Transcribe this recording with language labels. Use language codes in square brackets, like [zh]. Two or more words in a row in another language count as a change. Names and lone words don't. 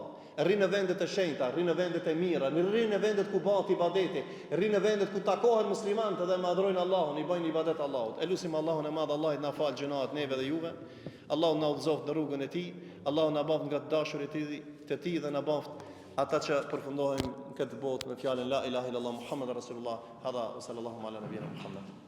[sq] Rri në vendet e shenjta, rri në vendet e mira, rri në vendet ku bëhet ibadeti, rri në vendet ku takohen muslimanët dhe madhrojnë Allahun, i bëjnë ibadet Allahut. Elusim Allahun e Madh, Allahit na fal gjunat neve dhe juve. Allahu na udhëzoft në rrugën e tij, Allahu na bëft nga të dashurit e tij dhe na bëft ata që përfundojnë këtë botë me fjalën [ar] لا إله إلا الله محمد رسول الله. هذا صلى الله على نبينا محمد.